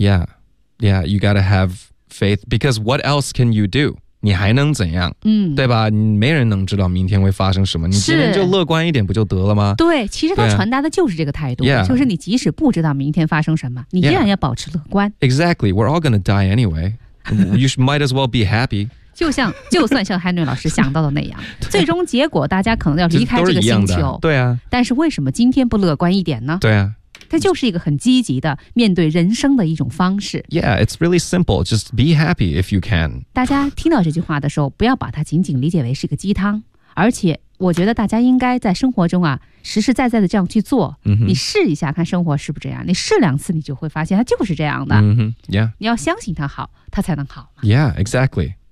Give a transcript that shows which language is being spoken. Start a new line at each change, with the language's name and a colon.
English: Yeah Yeah You gotta have faith Because what else can you do
Chinese: 你还能怎样、嗯、对吧没人能知道明天会发生什么你今天就乐观一点不就得了吗对其实他传达的就是这个态度、啊、就是你即使不知道明天发生什么你依然要保持乐观、
English: yeah. Exactly We're all gonna die anyway You might as well be happy
Chinese: 就算像 Henry 老师想到的那样最终结果大家可能要离开这个星球对啊但是为什么今天不乐观一点呢对啊它就是一个很积极的面对人生的一种方式
English: Yeah, it's really simple Just be happy if you can
Chinese: 大家听到这句话的时候不要把它仅仅理解为是个鸡汤而且我觉得大家应该在生活中啊实实在在的这样去做、 mm-hmm. 你试一下看生活是不是这样你试两次你就会发现它就是这样的、
English: mm-hmm. Yeah.
Chinese: 你要相信它好它才能好
English: Yeah, exactly